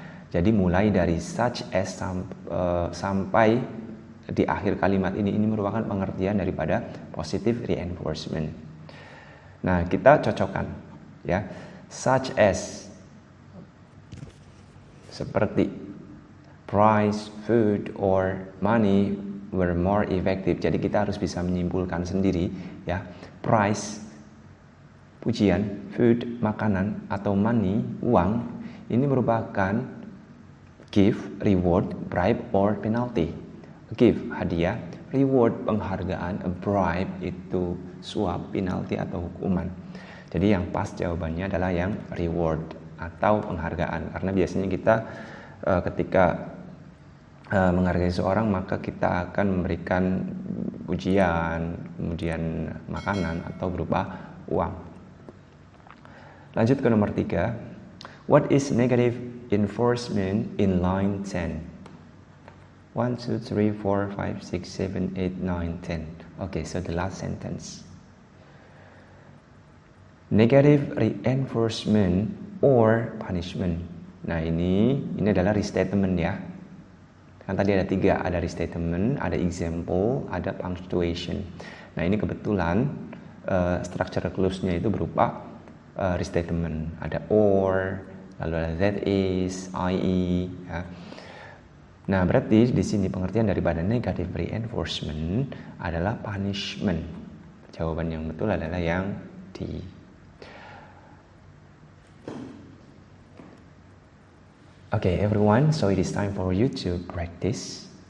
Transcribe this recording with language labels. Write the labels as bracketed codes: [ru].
[id] Jadi mulai dari [en] such as [id] sampai di akhir kalimat ini merupakan pengertian daripada positive reinforcement. Nah, kita cocokkan ya. [en] Such as, [id] seperti [en] price, food, or money were more effective. [id] Jadi kita harus bisa menyimpulkan sendiri ya. Price, pujian, food, makanan, atau money, uang, ini merupakan [en] gift, reward, bribe, or penalty. [id] Gift, hadiah, reward, penghargaan, a bribe, itu suap, penalty, atau hukuman. Jadi yang pas jawabannya adalah yang reward atau penghargaan. Karena biasanya kita ketika menghargai seorang, maka kita akan memberikan pujian, kemudian makanan, atau berupa uang. Lanjut ke nomor 3. [en] What is negative reinforcement in line 10? 1, 2, 3, 4, 5, 6, 7, 8, 9, 10. Okay, so the last sentence. Negative reinforcement or punishment. [id] Nah, ini adalah restatement ya. Kan tadi ada 3, ada restatement, ada example, ada punctuation. Nah, ini kebetulan structure clues-nya itu berupa restatement. Ada or, lalu ada [en] that is, [id] i.e. ya. Nah, berarti di sini pengertian daripada negative reinforcement adalah punishment. Jawaban yang betul adalah yang D. [en] Okay, everyone, so it is time for you to practice.